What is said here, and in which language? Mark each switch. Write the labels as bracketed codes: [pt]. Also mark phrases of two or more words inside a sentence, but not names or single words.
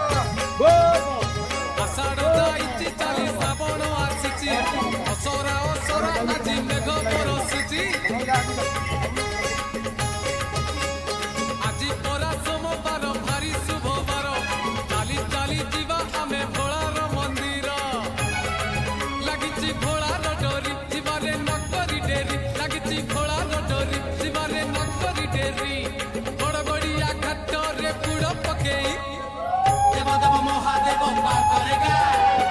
[or] ଆଷାଢ଼ ଯାଇଛି ଚାଲି ଶ୍ରାବଣ ଆସିଛି, ଅସରା ଅସରା ଆଜି ମେଘ ବରଷୁଛି, ଆଜି ପରା ସୋମବାର ଭାରି ଶୁଭ ବାର, ଚାଲି ଚାଲି ଯିବା ଆମେ ଭୋଳାର ମନ୍ଦିର, ଲାଗିଛି ଭୋଳାର ଡୋରି ଯିବାରେ ନକରି ଡେରି, ଲାଗିଛି ଭୋଳାର ଡୋରି ଯିବାରେ ନକରି ଡେରି, ଗଡ଼ଗଡ଼ିଆ ଘାଟରେ ବୁଡ଼ ପକେଇ ଦେବ ଦେବ ମହାଦେବ [hi] पार करेगा।